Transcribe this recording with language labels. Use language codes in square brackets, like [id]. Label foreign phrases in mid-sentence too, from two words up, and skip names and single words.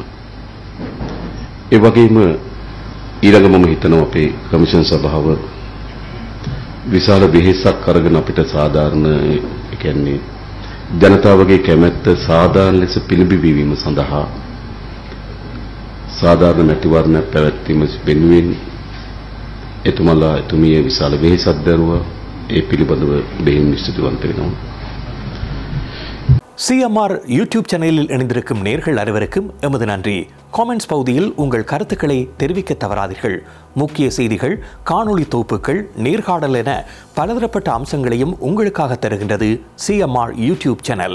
[si] ඒ වගේම ඊළඟ මම හිතනවා අපේ කමිෂන් සභාව විශාල වෙහෙසක් අරගෙන අපිට සාධාරණ කියන්නේ ජනතාවගේ කැමැත්ත සාධාරණ ලෙස පිළිබිඹවීම සඳහා සාධාරණ මැතිවරණයක් පැවැත්වීම වෙනුවෙන් එතුමිය විශාල වෙහෙසක් දරුවා ඒ පිළිබඳව බෙහෙවින් ස්තුතිවන්ත වෙනවා. [ta] CMR யூடியூப் சேனலில் இணைந்திருக்கும் நேர்கள் அனைவருக்கும் எமது நன்றி. காமெண்ட்ஸ் பகுதியில் உங்கள் கருத்துக்களை தெரிவிக்க தவறாதீர்கள். முக்கிய செய்திகள், காணொளி தொகுப்புகள், நேர்காணல் என பலதரப்பட்ட அம்சங்களையும் உங்களுக்காக தருகின்றது CMR யூடியூப் சேனல்.